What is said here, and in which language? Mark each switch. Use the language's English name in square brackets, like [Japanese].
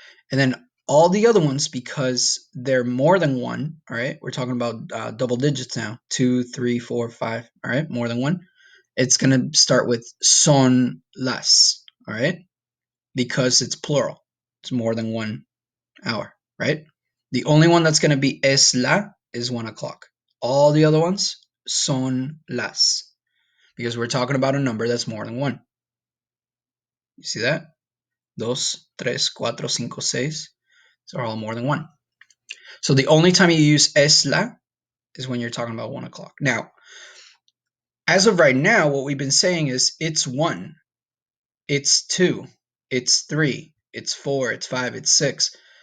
[English] And then all the other ones, because they're more than 1, all right, we're talking about double digits now, 2, 3, 4, 5, all right, more than 1, it's going to start with [Spanish] son las, [English] all right, because it's plural. It's more than 1 hour, right? The only one that's going to be [Spanish] es la [English] is 1 o'clock. All the other ones [Spanish] son las, [English] because we're talking about a number that's more than one. You see that? [Spanish] Dos, tres, cuatro, cinco, seis. [English] These are all more than one. So the only time you use [Spanish] es la [English] is when you're talking about 1 o'clock. Now, as of right now, what we've been saying is it's one, it's two, it's three, it's four, it's five, it's six.